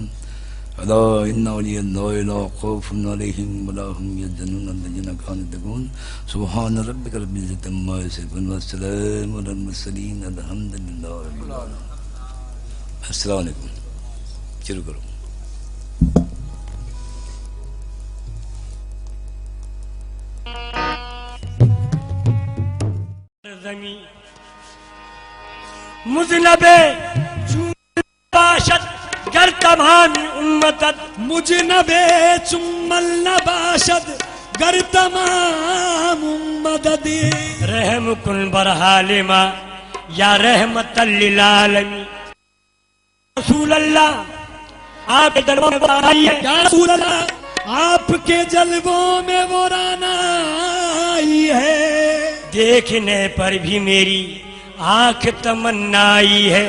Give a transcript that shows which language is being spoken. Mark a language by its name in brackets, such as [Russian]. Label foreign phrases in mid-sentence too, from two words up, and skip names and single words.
[Arabic] الا ان اولیاء اللہ لا خوف علیہم ولا هم یحزنون الذین کانوا یتقون. سبحان ربک رب العزۃ عما یصفون والسلام علی المرسلین الحمد للہ رب العالمین. السلام علیکم. [Urdu] شروع کرو. [Persian] مذنب باشد گر تمام امتت, مجنب چمل نباشد گر تمام مدد. رحم کن بر حال ما [Arabic] یا رحمت للعالمین. [Urdu] رسول اللہ آپ کے دربار میں آئی ہے, یا رسول اللہ آپ کے جلووں میں وہ رانا آئی ہے. دیکھنے پر بھی میری آنکھ تمنائی ہے.